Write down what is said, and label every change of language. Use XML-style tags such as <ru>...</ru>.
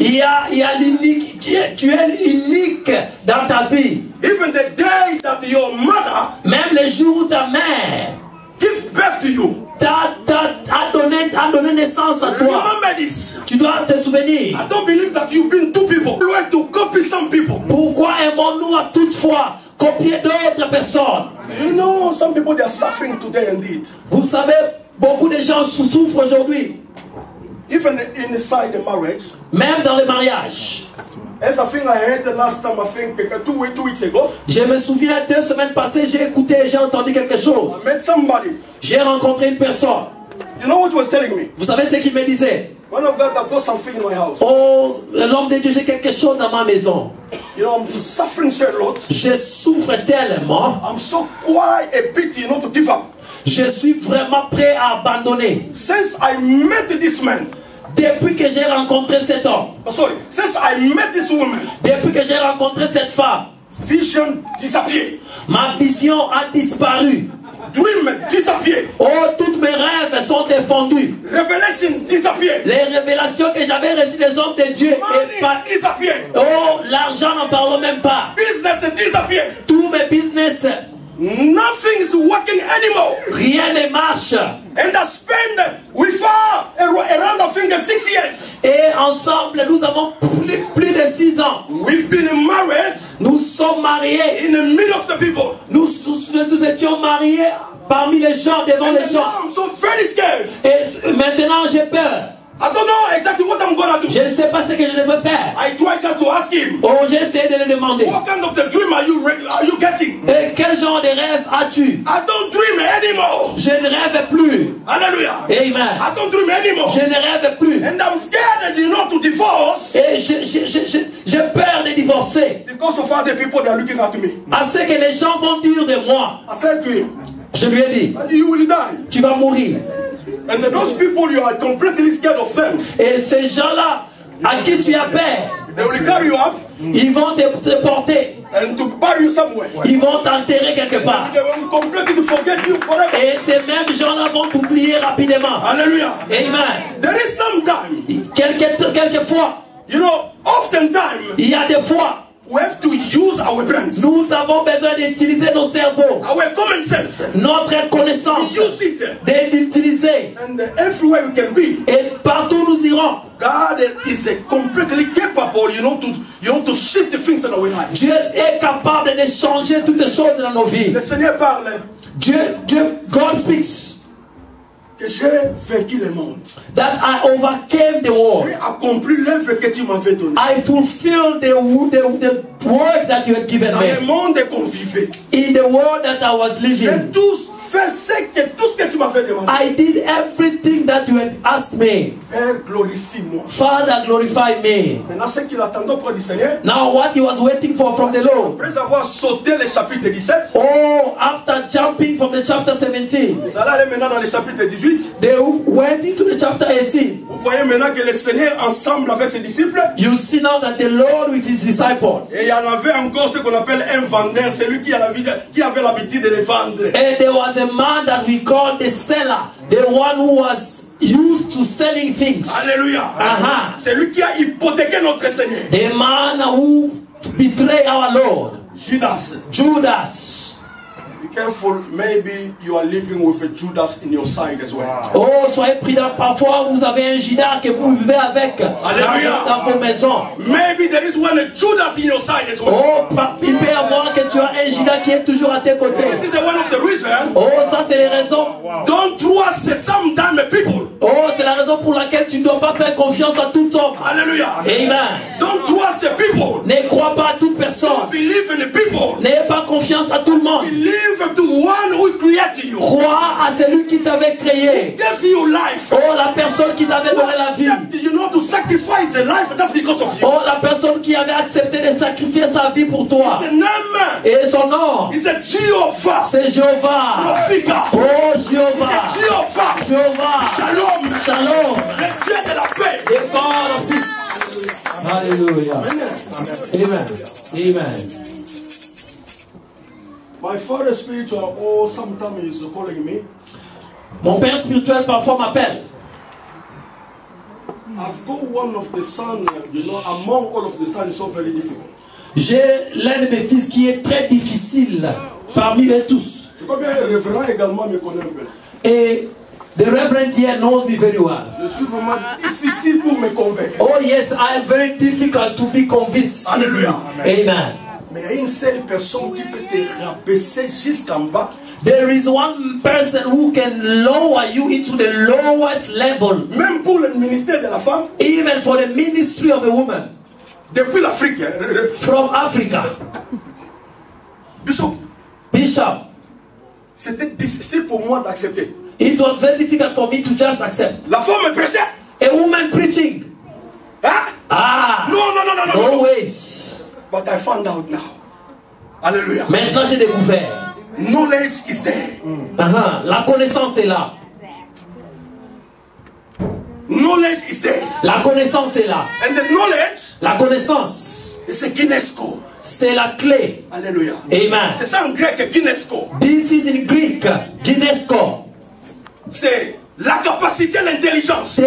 <fr>Il y a l'unique. Tu es unique dans ta vie.</fr> <en>Even the day that your mother</en> <fr>Même le jour où ta mère</fr> <en>gives birth to you.</en> <fr>a donné naissance à toi.</fr> <en>Remember this.</en> <fr>Tu dois te souvenir.</fr> <en>I don't believe that you've been two people. You like to copy some people.</en> <fr>Pourquoi aimons-nous à toutefois copier d'autres personnes?</fr> <en>You know, some people they are suffering today indeed.</en> <fr>Vous savez, beaucoup de gens souffrent aujourd'hui.</fr> <en>Even inside the marriage.</en> <fr>Même dans le mariage.</fr> <en>As I think I heard the last time, I think 2 weeks ago.</en> <fr>Je me souviens 2 semaines passées, j'ai écouté, j'ai entendu quelque chose.</fr> <en>I met somebody.</en> <fr>J'ai rencontré une personne.</fr> <en>You know what he was telling me?</en> <fr>Vous savez ce qu'il me disait?</fr> <en>One of God, I've got something in my house.</en> <fr>Oh, l'homme de Dieu, j'ai quelque chose dans ma maison.</fr> <en>You know, I'm suffering so a lot.</en> <fr>Je souffre tellement.</fr> <en>I'm so quite a bit, to give up.</en> <fr>Je suis vraiment prêt à abandonner.</fr> <en>Since I met this man.</en> <fr>Depuis que j'ai rencontré cet homme.</fr> <en>Oh, sorry. Since I met this woman.</en> <fr>Depuis que j'ai rencontré cette femme.</fr> <en>Vision disappeared.</en> <fr>Ma vision a disparu.</fr> <en>Dream disappeared.</en> <fr>Oh, tous mes rêves sont défendus.</fr> <en>Revelation disappeared.</en> <fr>Les révélations que j'avais reçues des hommes de Dieu.</fr> <en>Disappeared.</en> <fr>Oh, l'argent, n'en parlons même pas.</fr> <en>Business disappeared.</en> <fr>Tous mes business.</fr> <en>Nothing is working anymore.</en> <fr>Rien ne marche.</fr> <en>And I spent with her around I think 6 years.</en> <fr>Et ensemble, nous avons plus de 6 ans.</fr> <en>We've been married.</en> <fr>Nous sommes mariés.</fr> <en>In the middle of the people.</en> <fr>Nous étions mariés parmi les gens, devant les gens.</fr> <en>I'm so very scared.</en> <fr>Et maintenant, j'ai peur.</fr> <en>I don't know exactly what I'm gonna do.</en> <fr>Je ne sais pas ce que je devrais faire.</fr> <en>I tried just to ask him.</en> <fr>Oh, j'ai essayé de le demander.</fr> <en>What kind of the dream are you getting?</en> <fr>Et quel genre de rêve as-tu?</fr> <en>I don't dream anymore.</en> <fr>Je ne rêve plus. Hallelujah. Amen.</fr> <en>I don't dream anymore.</en> <fr>Je ne rêve plus.</fr> <en>And I'm scared, to divorce.</en> <fr>Et j'ai peur de divorcer.</fr> <en>Because of other people that are looking at me.</en> <fr>À ce que les gens vont dire de moi.</fr> <en>I said to him.</en> <fr>Je lui ai dit.</fr> <en>You will die.</en> <fr>Tu vas mourir.</fr> <en>And those people, you are completely scared of them.</en> <fr>Et ces gens-là, à qui tu as peur,</fr> <en>they will carry you up.</en> <fr>Ils vont te porter.</fr> <en>And to bury you somewhere.</en> <fr>Ils vont t'enterrer quelque part.</fr> <en>They will completely forget you forever.</en> <fr>Et ces mêmes gens-là vont t'oublier rapidement. Hallelujah. Amen.</fr> <en>There is some time.</en> <fr>Quelquefois,</fr> <en>You know, oftentimes</en> <fr>il y a des fois,</fr> <en>we have to use our brains.</en> <fr>nous avons besoin d'utiliser nos cerveaux,</fr> <en>Our common sense.</en> <fr>notre connaissance,</fr> <en>Use it.</en> <fr>d'utiliser.</fr> <en>And everywhere we can be.</en> <fr>Et partout nous irons.</fr> <en>God is completely capable, to shift things in our life.</en> <fr>Dieu est capable de changer toutes les choses dans nos vies. Le Seigneur parle.</fr> <en>God speaks.</en> <fr>Que j'ai vaincu le monde.</fr> <en>That I overcame the world.</en> <fr>J'ai accompli l'œuvre que tu m'avais donnée.</fr> <en>I fulfilled the work that you had given</en> <fr>Dans</fr> <en>me.</en> <fr>le monde qu'on vivait.</fr> <en>In the world that I was living.</en> <fr>J'ai fait tout ce que tu m'avais demandé.</fr> <en>I did everything that you had asked me.</en> <fr>Père, glorifie-moi.</fr> <en>Father, glorify me.</en> <fr>Maintenant, ce qu'il attendait auprès du Seigneur.</fr> <en>Now what he was waiting for from the Lord.</en> <fr>Après avoir sauté le chapitre 17.</fr> <en>Oh, after jumping from the chapter 17.</en> <fr>Vous allez aller maintenant dans le chapitre 18.</fr> <en>They went into the chapter 18.</en> <fr>Vous voyez maintenant que le Seigneur ensemble avec ses disciples.</fr> <en>You see now that the Lord with his disciples.</en> <fr>Et il y en avait encore ce qu'on appelle un vendeur, celui qui avait l'habitude de les vendre.</fr> <en>And there was a man that we call the seller, the one who was used to selling things. Alléluia.</en> <fr>C'est lui qui a hypothéqué notre Seigneur.</fr> <en>The man who betrayed our Lord. Judas. Be careful, maybe you are living with a Judas in your side as well.</en> <fr>Oh, soyez prudents. Parfois, vous avez un Judas que vous vivez avec dans vos maisons.</fr> <en>Maybe there is one Judas in your side as well.</en> <fr>Oh, il peut y avoir que tu as un Judas qui est toujours à tes côtés.</fr> <en>This is one of the reasons.</en> <fr>Oh, ça c'est les raisons.</fr> <en>Don't trust sometimes people.</en> <fr>Oh, c'est la raison pour laquelle tu ne dois pas faire confiance à tout homme. Alléluia. Amen.</fr> <en>Don't trust people.</en> <fr>Ne crois pas à toute personne.</fr> <en>Don't believe in the people.</en> <fr>N'ayez pas confiance à tout le monde.</fr> <en>Believe to one who created you.</en> <fr>Crois à celui qui t'avait créé.</fr> <en>Gave you life.</en> <fr>Oh, la personne qui t'avait donné la vie.</fr> <en>To sacrifice a life, that's because of you.</en> <fr>Oh, la personne qui avait accepté de sacrifier sa vie pour toi. Et son nom, c'est Jéhovah. Oh, Jéhovah. Jéhovah. Shalom. Shalom. Le Dieu de la paix.</fr> <en>The God of peace. Hallelujah. Amen. Amen. My father spiritual, oh, sometimes he's calling me.</en> <fr>Mon père spirituel parfois m'appelle.</fr> <en>I've got one of the sons, among all of the sons, so very difficult.</en> <fr>J'ai l'un de mes fils qui est très difficile parmi eux tous. Je crois bien le révérend également me connaît un peu.</fr> <en>Et the reverend here knows me very well.</en> <fr>Je suis vraiment difficile pour me convaincre.</fr> <en>Oh yes, I am very difficult to be convinced. Alléluia. Amen.</en> <fr>Mais il y a une seule personne qui peut te rabaisser jusqu'en bas.</fr> <en>There is one person who can lower you into the lowest level.</en> <fr>Même pour le ministère de la femme.</fr> <en>Even for the ministry of a woman.</en> <fr>Depuis l'Afrique.</fr> <en>From Africa. Bishop.</en> <fr>C'était difficile pour moi d'accepter.</fr> <en>It was very difficult for me to just accept.</en> <fr>La femme prêchait.</fr> <en>A woman preaching. Hein? Ah. No. No ways. But I found out now. Alléluia.</en> <fr>Maintenant j'ai découvert.</fr> <en>Knowledge is there.</en> <fr>La connaissance est là.</fr> <en>Knowledge is there.</en> <fr>La connaissance est là.</fr> <en>And the knowledge,</en> <fr>la connaissance, c'est Ginesco. C'est la clé. Alléluia. Amen. C'est ça en grec, Ginesco.</fr> <en>This is in Greek, Ginesco.</en> <fr>C'est la capacité, l'intelligence.</fr>